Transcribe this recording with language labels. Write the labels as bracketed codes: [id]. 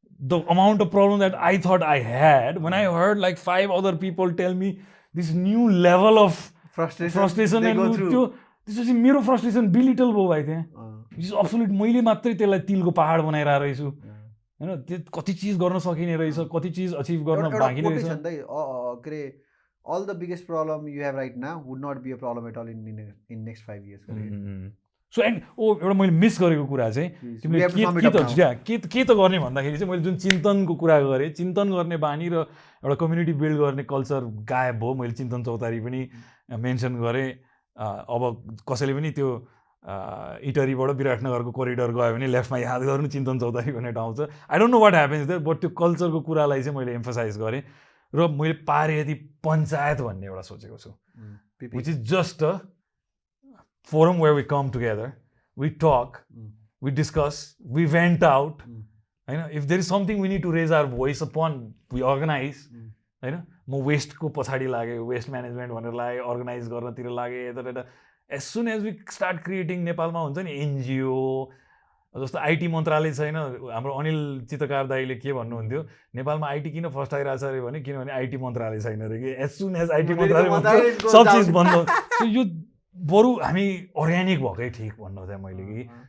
[en] the amount of problem that I thought I had when I heard like 5 other people tell me this new level of frustration and this was मेरो frustration belittle भयो भाइ त्यहाँ this is absolute मैले मात्रै त्यसलाई तिलको पहाड बनाइरहेको रहेछु हैन त्यो कति चीज गर्न सकिने रहेछ कति चीज अचिभ गर्न बाँकी रहेछ all the biggest problem you have right now would not be a problem at all in next 5 years [ne] so and एउटा मैले मिस गरेको कुरा चाहिँ तिमीले के त गर्ने भन्दाखेरि चाहिँ मैले जुन चिन्तनको कुरा गरेँ चिन्तन गर्ने बानी र एउटा कम्युनिटी बिल्ड गर्ने कल्चर गायब भयो मैले चिन्तन चौतारी पनि मेन्सन गरेँ अब कसैले पनि त्यो इटरीबाट विराटनगरको कोरिडोर गयो भने लेफ्टमा याद गर्नु चिन्तन चौतारी भन्ने ठाउँ छ I don't know what happens there but त्यो कल्चरको कुरालाई चाहिँ मैले एम्फसाइज गरेँ र मैले पारेती पञ्चायत भन्ने एउटा सोचेको छु which is just a forum where we come together, we talk, we discuss, we vent out. [en] If there is something we need to raise our voice upon, we organize. [ne] म वेस्टको पछाडि लागेँ वेस्ट म्यानेजमेन्ट भनेर लागेँ organise गर्नतिर लागेँ यता as soon as we start creating नेपालमा हुन्छ नि एनजिओ जस्तो आइटी मन्त्रालय छैन हाम्रो अनिल चितकार दाईले के भन्नुहुन्थ्यो नेपालमा आइटी किन फर्स्ट आइरहेछ अरे भने किनभने आइटी मन्त्रालय छैन अरे कि एज सुन एज आइटी मन्त्रालय सब चिज बन्द यो बरु हामी अर्ग्यानिक भएकै ठिक भन्नु चाहिँ मैले कि